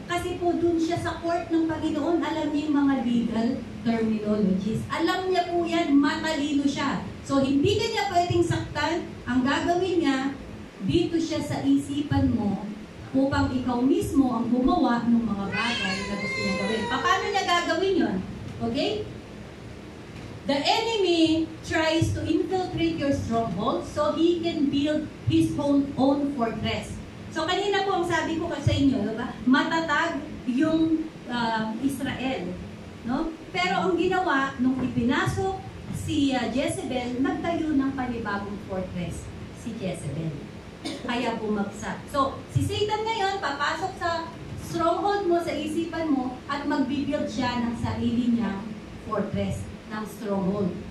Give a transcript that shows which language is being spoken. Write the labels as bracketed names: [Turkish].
[Filipino] Kasi po dun siya sa court ng Panginoon, alam niya yung mga legal terminologies. Alam niya po yan, matalino siya. So hindi ka niya pwedeng saktan. Ang gagawin niya, dito siya sa isipan mo upang ikaw mismo ang gumawa ng mga bagay na gusto niya gawin. Paano niya gagawin yon? Okay? [English] The enemy tries to infiltrate your stronghold so he can build his own fortress. [Filipino] So kanina po ang sabi ko sa inyo, diba? Matatag yung Israel. No? Pero ang ginawa, nung ipinasok si Jezebel, nagtayo ng panibagong fortress, si Jezebel. Kaya bumagsak. So, si Satan ngayon, papasok sa stronghold mo, sa isipan mo, at magbibuild siya ng sarili niyang fortress, ng stronghold.